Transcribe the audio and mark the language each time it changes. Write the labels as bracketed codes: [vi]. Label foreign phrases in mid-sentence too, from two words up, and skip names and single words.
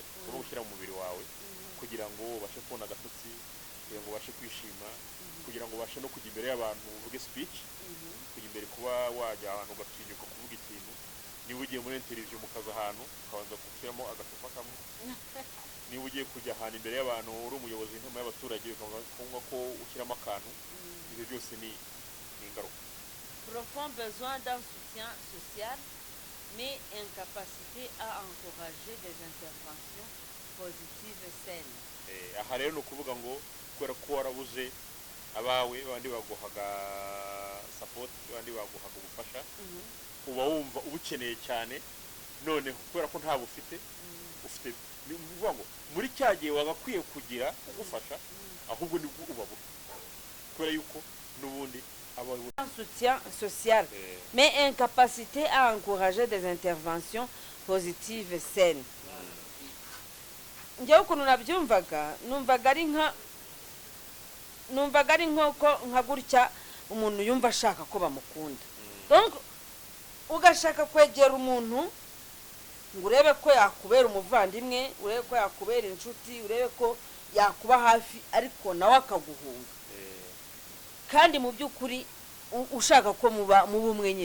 [rw] uri gushyira mu mubiri wawe kugira ngo ubashe kubona agatotsi kugira ngo ubashe kwishima kugira ngo ubashe no kujya imbere y'abantu uvuge speech kujya imbere kuba wajya ahantu ugatinyuka kuvuga ikintu niba ugiye muri interview mu kazi ahantu ukabanza gushyiramo agacupa kamwe niba ugiye kujya ahantu imbere y'abantu uri umuyobozi w'inama y'abaturage bikavuga ko ushyiramo akantu ibyo byose ni ingaruka. [fr] Profond besoin d'un soutien social mais incapacité à encourager des interventions positives et saines. [rw] Aha rero ni ukuvuga ngo kubera ko warabuze abawe bandi baguhaga support bandi baguhaga ubufasha uba wumva ubukeneye cyane none kubera ko nta bufite ufite bivuga ngo muri cyagiye wagakwiye kugira ugufasha ahubwo nibwo ubabura kubera yuko nubundi [fr] un soutien social mais incapacité à encourager des interventions positives et saines. [rw] Njyewe ukuntu nabyumvaga numvaga ari nka gutya umuntu yumva ashaka ko bamukunda donc ugashaka kwegera umuntu ngo urebe ko yakubera umuvandimwe urebe ko yakubera inshuti urebe ko yakuba hafi ariko nawe akaguhunga kandi mu by'ukuri ushaka ko muba umwe nyine.